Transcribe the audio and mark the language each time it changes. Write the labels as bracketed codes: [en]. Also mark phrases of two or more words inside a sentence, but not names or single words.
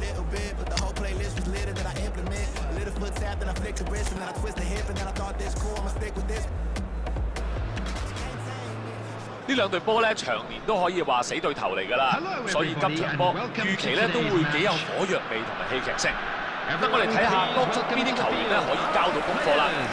[en] bit, but the whole playlist was lit that I implement. A little foot tap, then I flick the wrist, and then I twist the hip, and then I thought this cool, I'ma stick with this. [yue] 呢兩隊波咧長年都可以話死對頭嚟㗎啦，所以今場波預期咧都會幾有火藥味同埋戲劇性。等我哋睇下當中邊啲球員咧可以交到功課啦。